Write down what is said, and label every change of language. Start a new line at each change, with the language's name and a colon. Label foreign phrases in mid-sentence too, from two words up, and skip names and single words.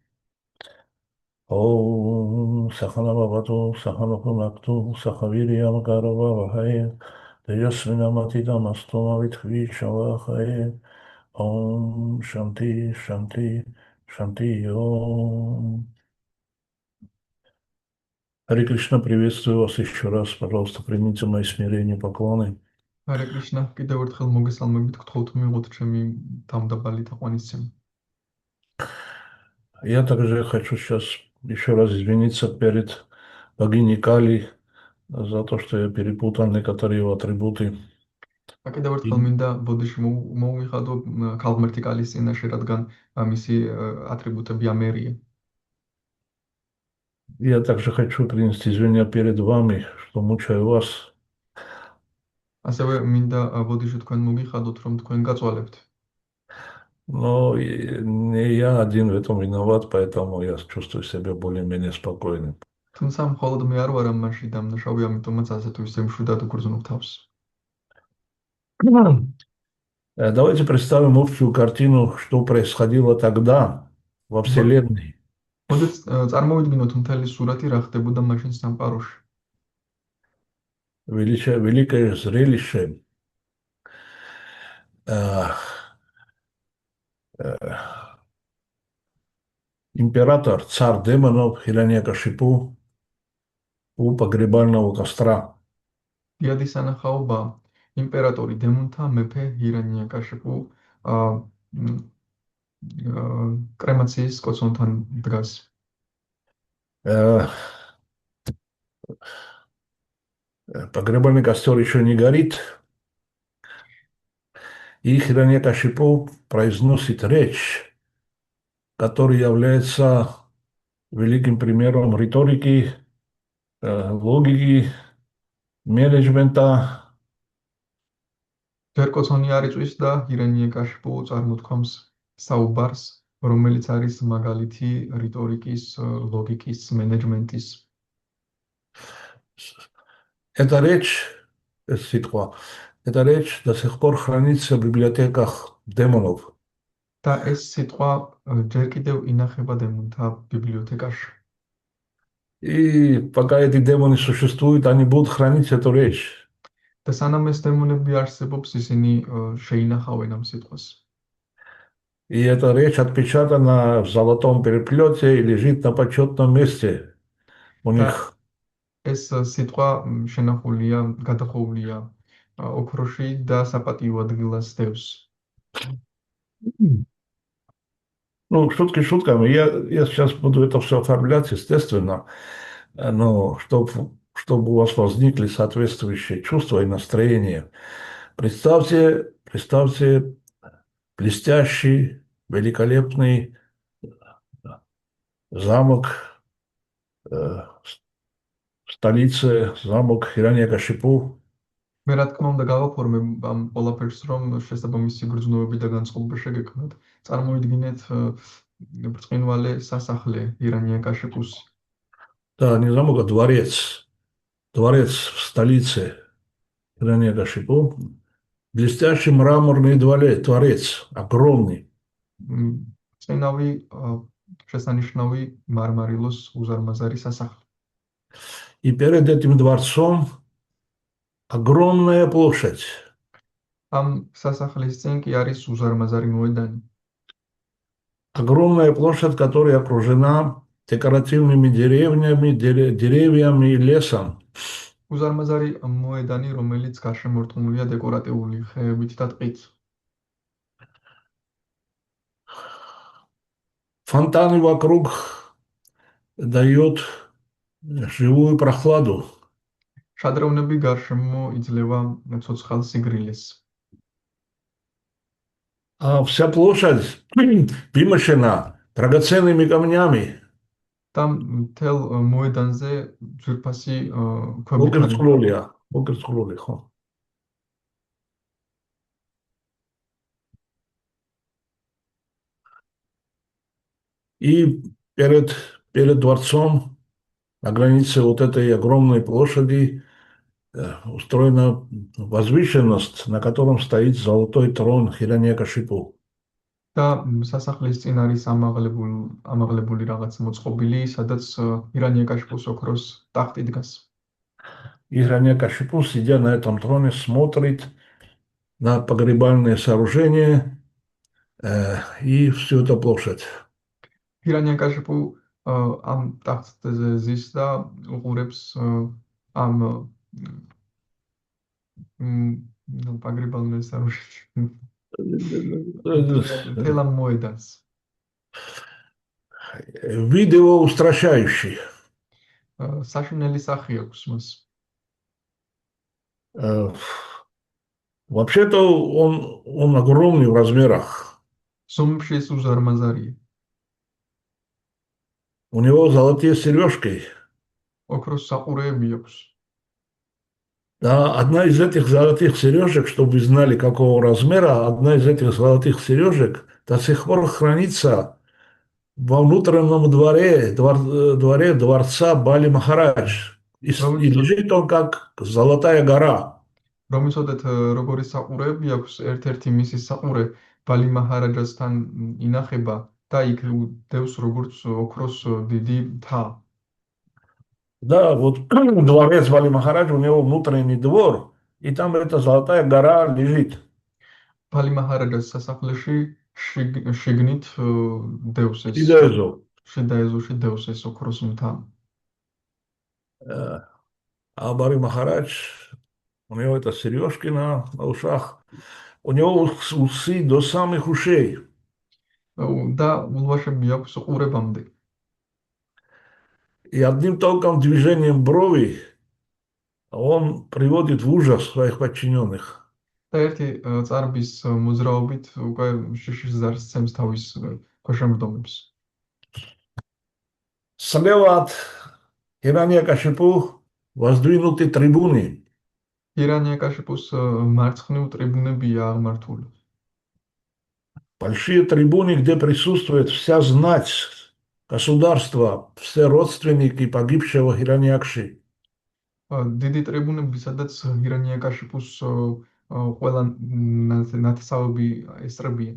Sanskrit: ॐ सहना भवतु सहना भुनक्तु सहवीर्यं करवावहै तेजस्विनमति दमस्तु विद्विषावहै ॐ शान्ति शान्ति शान्ति ॐ.
Russian: Харе Кришна, приветствую вас еще раз. Пожалуйста, примите мои смирения, поклоны. Харе Кришна,
Georgian: კიდევ ერთხელ მოგესალმებით, გთხოვთ მიიღოთ ჩემი დამდაბალი თაყვანისცემა.
Russian: Я также хочу сейчас еще раз извиниться перед богиней Кали за то, что я перепутал некоторые его атрибуты.
Georgian: კიდევ ერთხელ
Russian: И
Georgian: მინდა ბოდიში მოუვიხადო ქალღმერთი კალის წინაშე, რადგან მისი ატრიბუტები ამერია.
Russian: я также хочу принести извинения перед вами, что мучаю вас.
Georgian: ასევე მინდა ბოდიში თქვენ მოგიხადოთ, რომ თქვენ გაწვალებთ.
Russian: Но не я один в этом виноват, поэтому я чувствую себя более-менее спокойным.
Georgian: თუმცა მხოლოდ მე არ ვარ ამ მასში დამნაშავე, ამიტომაც ასე თუ ისე მშვიდად უგრძნობ თავს.
Russian: Давайте представим общую картину, что происходило тогда во Мо- Вселенной.
Georgian: მოდით წარმოვიდგინოთ მთელი სურათი რა ხდებოდა მაშინ სამყაროში.
Russian: Великое зрелище. Э, э, Император, царь демонов Хирanyакашипу у погребального костра.
Georgian: დიადი სანახაობა იმპერატორი დემონთა მეფე ჰირანია-კაშიფუ კრემაციის კოცონთან დგას.
Russian: Э, Погребальный костер еще не горит, и Хирanyакашипу произносит речь, которая является великим примером риторики, логики, менеджмента.
Georgian: ჯერ კოცონი არ იწვის და ჰირანია-კაშიფუ წარმოთქვამს საუბარს, რომელიც არის მაგალითი რიტორიკის, ლოგიკის, მენეჯმენტის.
Russian: Эта речь, ситхва, эта речь до сих пор хранится в библиотеках демонов.
Georgian: და ეს სიტყვა ჯერ კიდევ ინახება დემონთა ბიბლიოთეკაში.
Russian: И пока эти демоны существуют, они будут хранить эту речь.
Georgian: და სანამ ეს დემონები არსებობს, ისინი შეინახავენ ამ სიტყვას.
Russian: И эта речь отпечатана в золотом переплете и лежит на почетном месте у
Georgian: და
Russian: них.
Georgian: ეს სიტყვა შენახულია, გადახოულია ოქროში და საპატიო ადგილას დევს.
Russian: Ну, шутки шутками. Я сейчас буду это все оформлять, естественно, но чтобы у вас возникли соответствующие чувства и настроения. Представьте блестящий, великолепный замок в столице, замок Хирanyакашипу.
Georgian: მე რა თქმა უნდა გავაფორმებ ამ ყველაფერს, რომ შესაბამისი გრძნობები და განწყობა შეგექმნათ. წარმოიდგინეთ ბრწყინვალე სასახლე ირანია-კაშიფუს.
Russian: Да, не замок, а дворец. Дворец в столице Хирanyакашипу. Блестящий мраморный дворец, огромный.
Georgian: წინავი შესანიშნავი მარმარილოს უზარმაზარი სასახლე.
Russian: И перед этим дворцом огромная площадь.
Georgian: ამ სასახლის წინ კი არის უზარმაზარი მოედანი.
Russian: Огромная площадь, которая окружена декоративными деревьями и лесом.
Georgian: უზარმაზარი მოედანი, რომელიც გარშემორტყმულია დეკორატიული ხეებით და ტყით.
Russian: Фонтаны вокруг дают живую прохладу.
Georgian: შადრევნები გარშემო იძლევა ცოცხალ სიგრილეს.
Russian: А вся площадь вымощена драгоценными камнями.
Georgian: და მთელ მოედანზე ძვირფასი ქვებით არის. Окерцхлоли, ხო.
Russian: И перед дворцом на границе вот этой огромной площади устроена возвышенность, на котором стоит золотой трон Хирanyакашипу.
Georgian: და სასახლის წინ არის ამაღლებული რაღაც მოწყობილი, სადაც ირანია-კაშიფუს ოქროს ტახტი დგას.
Russian: Хирanyакашипу, сидя на этом троне, смотрит на погребальное сооружение и всю эту площадь.
Georgian: ირანია-კაშიფუ ამ ტახტზე ზის და უყურებს ამ პაგრიბალნეს თელ ამ მოედანს.
Russian: Видео устрашающий.
Georgian: საშინელი სახე აქვს მას.
Russian: Э, Вообще-то он огромный в размерах.
Georgian: ზომში ის უზარმაზარია.
Russian: У него золотые сережки.
Georgian: ოქროს საყურეები აქვს.
Russian: Да, одна из этих золотых сережек, чтобы вы знали, какого размера, одна из этих золотых сережек до сих пор хранится во внутреннем дворе дворца Бали Махарадж. И
Georgian: რომიცოდეთ
Russian: лежит он как золотая гора.
Georgian: რომიცოდეთ როგორი საყურეები აქვს, ერთ-ერთი მისი საყურე ბალი მაჰარაჯასთან ინახება და იქ დევს როგორც ოქროს დიდი მთა.
Russian: Да, вот дворец Бали Махарадж, у него внутренний двор, и там эта золотая гора лежит.
Georgian: ბალი მაჰარაჯას სასახლეში შიგნით დევს ეს Сидезу. შიდა ეზოში დევს ეს ოქროს მთა.
Russian: А Бали Махарадж, у него это сережки на ушах, у него усы до самых ушей.
Georgian: და ულვაშები აქვს ყურებამდე.
Russian: И одним только движением брови он приводит в ужас своих подчиненных.
Georgian: და ერთი წარბის მოძრაობით უკვე შიშის ზარს ცემს თავის ქვეშემრდომებს.
Russian: Слева от Хираньякашипу воздвинуты трибуны.
Georgian: ირანია-კაშიფუს მარცხნივ ტრიბუნებია აღმართული.
Russian: Большие трибуны, где присутствует вся знать государства, все родственники погибшего Хираньякши.
Georgian: დიდი ტრიბუნები, სადაც ირანია-კაშიფუს ყველა ნათესავები ესწრებიან.